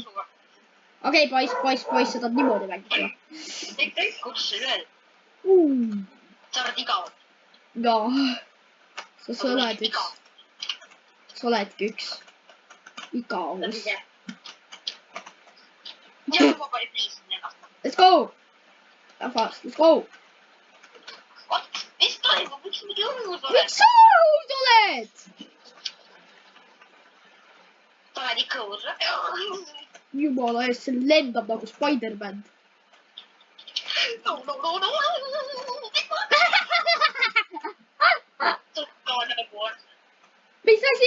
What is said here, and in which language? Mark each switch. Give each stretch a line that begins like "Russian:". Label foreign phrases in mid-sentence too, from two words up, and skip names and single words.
Estonian: Okei, poiss, sa tahad niimoodi mängida. Kõik kutsu veel. Sa oled igav. Jaa. Sa oledki üks igavus. Ja ma panin pliisin ennast.
English: Let's go! Rahvas, let's go!
Estonian: Mis toimub? Miks mingi õhus oled? Miks sa õhus oled? Sa oled ikka õhus. Jumala eest, see lendab nagu Spider-Man. No. Mis asi?